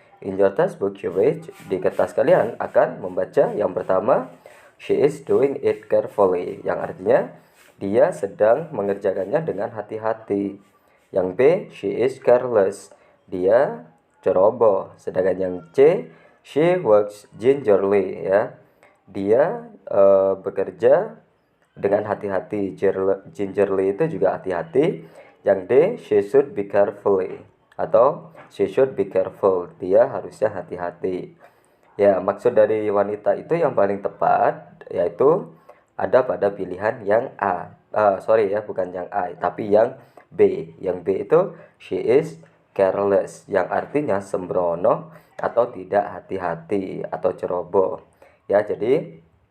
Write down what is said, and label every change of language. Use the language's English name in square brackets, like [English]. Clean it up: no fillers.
[English] In your textbook you read, [Indonesian] di kertas kalian akan membaca yang pertama, [English] she is doing it carefully, [Indonesian] yang artinya dia sedang mengerjakannya dengan hati-hati. Yang B, [English] she is careless. [Indonesian] Dia ceroboh. Sedangkan yang C, [English] she works gingerly [Indonesian] ya. Dia bekerja dengan hati-hati. Gingerly itu juga hati-hati. Yang D, [English] she should be carefully atau she should be careful. [Indonesian] Dia harusnya hati-hati. Ya, maksud dari wanita itu yang paling tepat yaitu ada pada pilihan yang A. Sorry ya, bukan yang A, tapi yang B. Yang B itu [English] she is careless, [Indonesian] yang artinya sembrono atau tidak hati-hati atau ceroboh. Ya, jadi